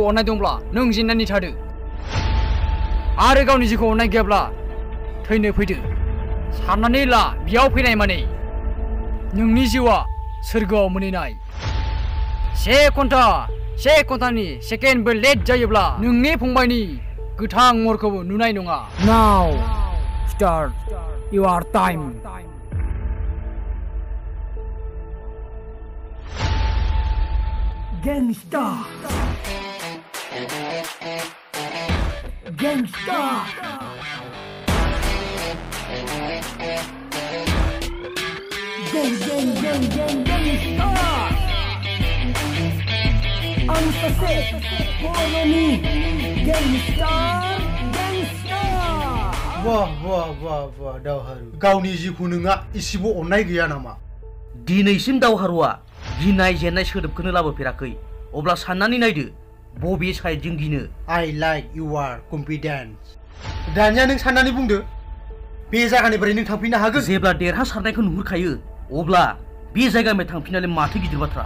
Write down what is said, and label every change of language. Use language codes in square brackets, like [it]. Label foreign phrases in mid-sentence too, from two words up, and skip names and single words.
[brx] अननाय दंब्ला नों जेननानै थादो आरो गावनि जिउखौ अननाय गैयाब्ला थैनो फैदो साननानै ला बेयाव फैनाय माने नोंनि जिउआ सोरगोआव मोनहैनाय से घन्टानि सेकेन्डबो लेट जायोब्ला नोंनि फंबायनि गोथां महरखौबो नुनाय नङा [en] now start your time Gangsta Gangsta Gang Gangsta I'm Sase Follow me Gangsta [brx] वाह वाह वाह वाह दावहारु गावनि जिउखौ नोंहा इसेबो अननाय गैया नामा दिनैसिम दावहारुआ गिनाय जेननाय सोदोबखौनो लाबोफेराखै अब्ला साननानै नायदो बबे साइडजों गिनो [en] I like your confidence [brx] दानिया नों साननानै बुंदो बे जायगानिफ्राय नों थांफिननो हागोन जेब्ला देरहासारनायखौ नुहुरखायो अब्ला बे जायगानिफ्राय थांफिननानै माथो गिदिर बाथ्रा